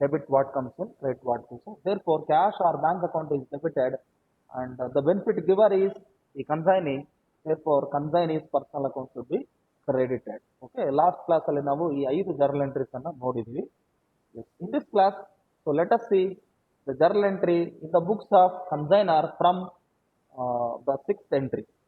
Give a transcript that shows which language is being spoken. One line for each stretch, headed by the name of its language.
English: debit what comes in, credit what goes in. Therefore, cash or bank account is debited, and the benefit giver is the consignee. Therefore, consignee's personal account should be credited. Okay, last class
Kannada: ಅಲ್ಲಿ ನಾವು ಈ 5 journal entries ಅನ್ನು ನೋಡಿದ್ವಿ.
English: Yes. In this class, so let us see the journal entry in the books of consignor from the 6th entry.